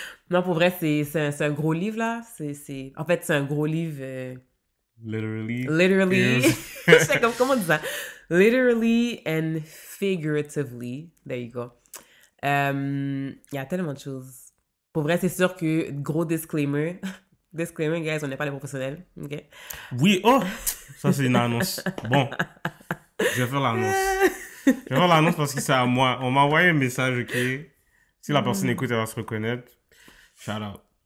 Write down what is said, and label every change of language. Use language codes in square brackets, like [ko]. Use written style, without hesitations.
[fr] Non, pour vrai, c'est un gros livre, là. En fait, c'est un gros livre... Literally. Je sais comment on dit ça? [en] Literally and figuratively. There you go. [fr] Il y a tellement de choses. Pour vrai, c'est sûr que, gros disclaimer. [en] Disclaimer, guys, [fr] on n'est pas des professionnels. OK? Oui, oh! Ça, c'est une annonce. Bon. Je vais faire l'annonce. Je vais faire l'annonce parce que c'est à moi. On m'a envoyé un message, OK? Si la personne écoute, elle va se reconnaître. [en] Shout out.